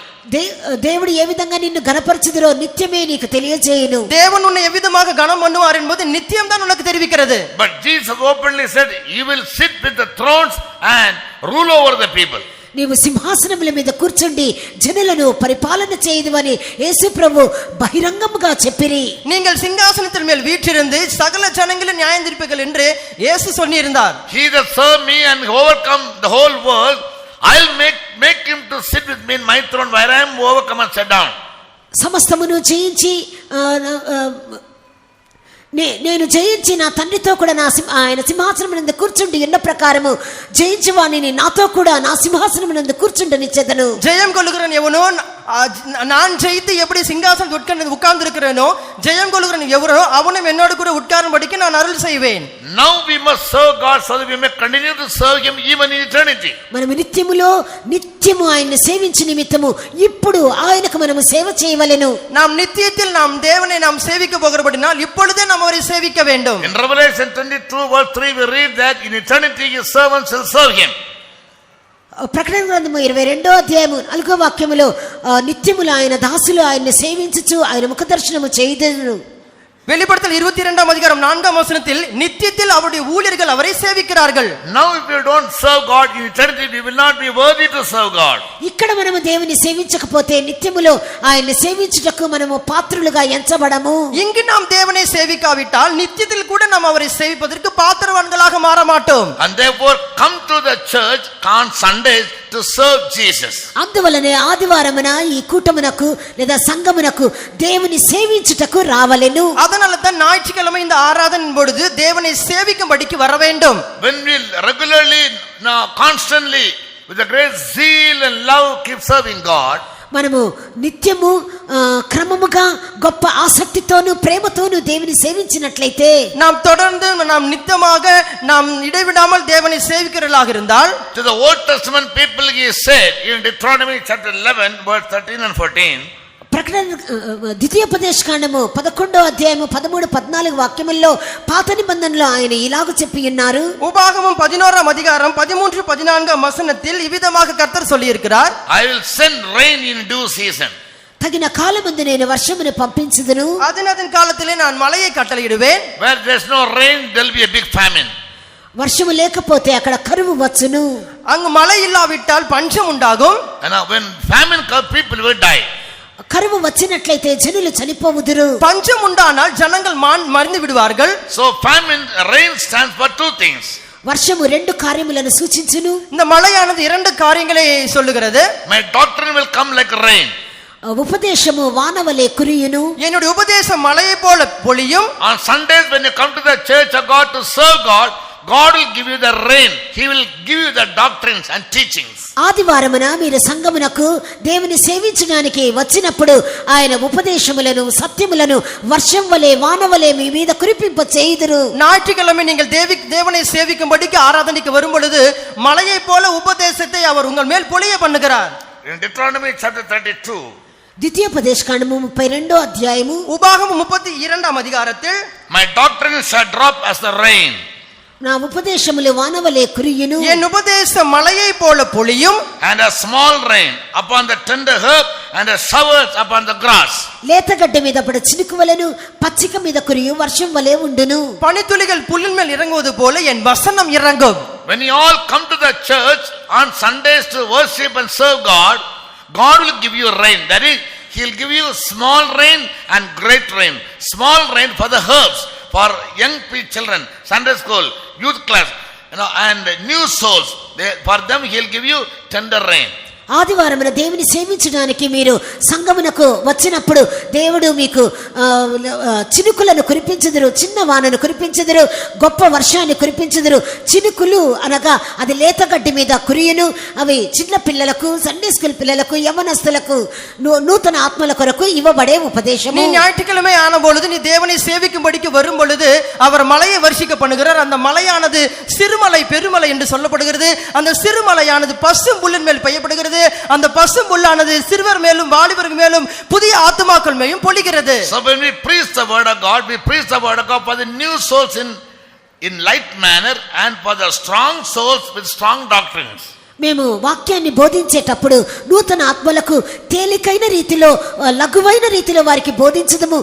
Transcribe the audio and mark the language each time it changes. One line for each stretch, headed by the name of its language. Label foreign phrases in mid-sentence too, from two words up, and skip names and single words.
Telugu: దేవుడు ఏ విధంగా నిన్ను ఘనపరచుదురో నిత్యమే నీకు తెలియజేయును.
Tamil: தேவன் உன்னை எவ்விதமாக கனம் பண்ணுவார் என்பது நித்தியம் தான் உனக்கு தெரிவிக்கிறது.
English: But Jesus openly said, He will sit with the thrones and rule over the people.
Telugu: నీవు సింహాసనముల మీద కూర్చుండి జనులను పరిపాలన చేయదువని యేసు ప్రభు బహిరంగముగా చెప్పిరి.
Tamil: நீங்கள் சிங்காசனத்தின் மேல் வீற்றிருந்து சகல ஜனங்களை நியாயம் தீர்ப்பீர்கள் என்று இயேசு சொல்லியிருந்தார்.
English: He that serve me and overcome the whole world, I'll make him to sit with me in my throne where I am overcome and set down.
Telugu: సమస్తమును జయించి నేను జయించి నా తండ్రితో కూడా ఆయన సింహాసనం నందు కూర్చుండి ఉన్న ప్రకారము జయించి వాణిని నాతో కూడా నా సింహాసనం నందు కూర్చుండనిచ్చెదను.
Tamil: ஜெயம் கொள்கிறவன் எவனோ நான் ஜெயித்து எப்படி சிங்காசனத்தில் உட்கார்ந்து இருக்கிறேனோ ஜெயம் கொள்கிறவன் எவரோ அவனும் என்னோடு கூட உட்காரும்படிக்கு நான் அருள் செய்வேன்.
English: Now we must serve God so that we may continue to serve Him even in eternity.
Telugu: మనము నిత్యము ఆయన్ని సేవించు నిమిత్తము ఇప్పుడు ఆయనకు మనము సేవ చేయవలెను.
Tamil: நாம் நித்தியத்தில் நாம் தேவனை நாம் சேவிக்க போகிறபடினால் இப்பொழுதே நாம் அவரை சேவிக்க வேண்டும்.
English: In Revelation 22:3 we read that in eternity His servants will serve Him.
Telugu: ప్రకటన గ్రంథము 22వ అధ్యాయము 4వ వాక్యములో నిత్యములు ఆయన దాసులు ఆయన్ని సేవించుచు ఆయన ముఖ దర్శనము చేయుదురు.
Tamil: வெளிப்படுத்தல் 22ஆம் அதிகாரம் 4ஆம் வசனத்தில் நித்தியத்தில் அவருடைய ஊழியர்கள் அவரை சேவிக்கிறார்கள்.
English: Now if you don't serve God in eternity, we will not be worthy to serve God.
Telugu: ఇక్కడ మనము దేవుని సేవించకపోతే నిత్యములో ఆయన్ని సేవించుటకు మనము పాత్రులుగా ఎంచబడము.
Tamil: இங்கு நாம் தேவனை சேவிக்காவிட்டால் நித்தியத்தில் கூட நாம் அவரை சேவிப்பதற்கு பாத்திரவான்களாக மாற மாட்டோம்.
English: And therefore come to the church on Sundays to serve Jesus.
Telugu: అందువలనే ఆదివారమున ఈ కూటమునకు లేదా సంఘమునకు దేవుని సేవించుటకు రావలెను.
Tamil: அதனால தான் ஞாயிற்றுக்கிழமை இந்த ஆராதனையின் பொழுது தேவனை சேவிக்கும்படிக்கு வர வேண்டும்.
English: When we regularly, constantly, with a great zeal and love keep serving God,
Telugu: మనము నిత్యము క్రమముగా గొప్ప ఆసక్తితోను ప్రేమతోను దేవుని సేవించినట్లయితే,
Tamil: நாம் தொடர்ந்து நாம் நித்தமாக நாம் இடைவிடாமல் தேவனை சேவிக்கிறவர்களாக இருந்தால்,
English: to the Old Testament people he said in Deuteronomy chapter 11 verse 13 and 14,
Telugu: ప్రకటన ద్వితీయోపదేశ కాండము 11వ అధ్యాయము 13, 14 వాక్యముల్లో పాత నిబంధనలో ఆయన ఇలాగ చెప్పి ఉన్నారు.
Tamil: உபாகமம் 11ஆம் அதிகாரம் 13, 14ஆம் வசனத்தில் இவ்விதமாக கர்த்தர் சொல்லி இருக்கிறார்,
English: I will send rain in due season.
Telugu: తగిన కాలమందు నేను వర్షమును పంపించుదును,
Tamil: அதன் காலத்திலே நான் மழையை கட்டளையிடுவேன்.
English: Where there is no rain, there will be a big famine.
Telugu: వర్షము లేకపోతే అక్కడ కరువు వచ్చును.
Tamil: அங்கு மழை இல்லாவிட்டால் பஞ்சம் உண்டாகும்.
English: And when famine comes, people will die.
Telugu: కరువు వచ్చినట్లయితే జనులు చనిపోవుదురు.
Tamil: பஞ்சம் உண்டானால் ஜனங்கள் மறிந்து விடுவார்கள்.
English: So famine, rain stands for two things.
Telugu: వర్షము రెండు కార్యములను సూచించును.
Tamil: இந்த மழையானது இரண்டு காரியங்களை சொல்லுகிறது.
English: My doctrine will come like rain.
Telugu: ఉపదేశము వానవలే కురియును.
Tamil: என்னுடைய உபதேசம் மழையை போல பொழியும்.
English: On Sundays when you come to the church of God to serve God, God will give you the rain. He will give you the doctrines and teachings.
Telugu: ఆదివారమున మీరు సంఘమునకు దేవుని సేవించడానికి వచ్చినప్పుడు ఆయన ఉపదేశములను సత్యములను వర్షం వలె వానవలే మీ మీద కురిపింప చేయుదురు.
Tamil: ஞாயிற்றுக்கிழமை நீங்கள் தேவனை சேவிக்கும்படிக்கு ஆராதனைக்கு வரும் பொழுது மழையை போல உபதேசத்தை அவர் உங்கள் மேல் பொழிய பண்ணுகிறார்.
English: In Deuteronomy chapter 32,
Telugu: ద్వితీయోపదేశ కాండము 32వ అధ్యాయము
Tamil: உபாகமம் 32ஆம் அதிகாரத்தில்,
English: my doctrine shall drop as the rain.
Telugu: నా ఉపదేశములు వానవలే కురియును.
Tamil: என் உபதேசம் மழையை போல பொழியும்.
English: And a small rain upon the tender herb and a showers upon the grass.
Telugu: లేతగడ్డ మీద పడు చినుకువలను పచ్చిక మీద కురియు వర్షం వలె ఉండును.
Tamil: பனித்துளிகள் புல்லின் மேல் இறங்குவது போல என் வசனம் இறங்கும்.
English: When you all come to the church on Sundays to worship and serve God, God will give you rain. That is, He will give you small rain and great rain. Small rain for the herbs, for young children, Sunday school, youth class, and new souls. For them He will give you tender rain.
Telugu: ఆదివారమున దేవుని సేవించడానికి మీరు సంఘమునకు వచ్చినప్పుడు దేవుడు మీకు చినుకులను కురిపించుదురు, చిన్న వానను కురిపించుదురు, గొప్ప వర్షాన్ని కురిపించుదురు. చినుకులు అనగా అది లేతగడ్డి మీద కురియును. అవి చిన్న పిల్లలకు,
English: Sunday school
Telugu: పిల్లలకు, యవనస్తులకు, నూతన ఆత్మల కొరకు ఇవ్వబడే ఉపదేశము.
Tamil: நீ ஞாயிற்றுக்கிழமை ஆன பொழுது நீ தேவனை சேவிக்கும்படிக்கு வரும் பொழுது அவர் மலையை வருஷிக்க பண்ணுகிறார். அந்த மலையானது சிறுமலை பெருமலை என்று சொல்லப்படுகிறது. அந்த சிறுமலையானது பசும் புல்லின் மேல் பெய்யப்படுகிறது. அந்த பசும் புல்லானது சிறுவர் மேலும் வாலிபர் மேலும் புதிய ஆத்துமாக்கள் மேலும் பொழிகிறது.
English: So when we preach the word of God, we preach the word of God for the new souls in light manner and for the strong souls with strong doctrines.
Telugu: మేము వాక్యాన్ని బోధించేటప్పుడు నూతన ఆత్మలకు తేలికైన రీతిలో, లఘువైన రీతిలో వారికి బోధించదము.